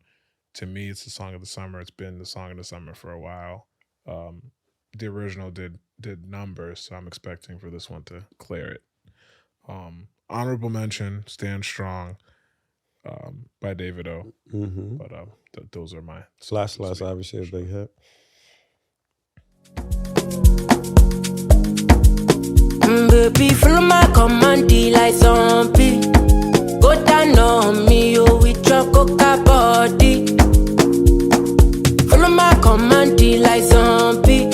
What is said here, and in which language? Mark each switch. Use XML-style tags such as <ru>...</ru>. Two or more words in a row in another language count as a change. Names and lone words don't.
<en>To me, it's the song of the summer. It's been the song of the summer for a while. The original did numbers, so I'm expecting for this one to clear it. Honorable mention, Stand Strong, by Davido. Mm-hmm. But those are my Slash obviously a big hit. Baby, follow my command like zombie. Go down on me, with your coca body. Follow my command like zombie.</en>